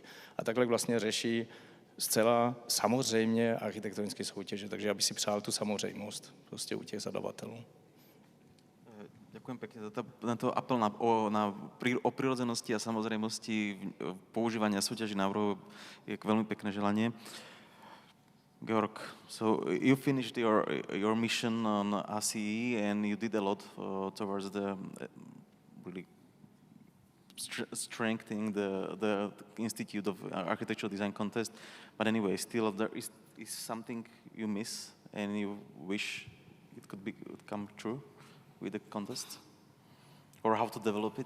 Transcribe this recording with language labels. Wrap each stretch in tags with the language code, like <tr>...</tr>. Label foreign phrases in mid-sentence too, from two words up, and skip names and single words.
<cs>A takhle vlastně řeší zcela samozřejmě architektonické soutěže, takže já bych si přál tu samozřejmost prostě u těch zadavatelů.</cs> <sk>Ďakujem pekne za tento apel o prirodzenosti a samozrejmosti používania súťaží návrhov je veľmi pekné želanie.</sk> <en>Georg, so you finished your mission on ACE and you did a lot towards the really strengthening the Institute of Architectural Design Contest. But anyway, still there is something you miss and you wish it could come true with the contest, or how to develop it?</en>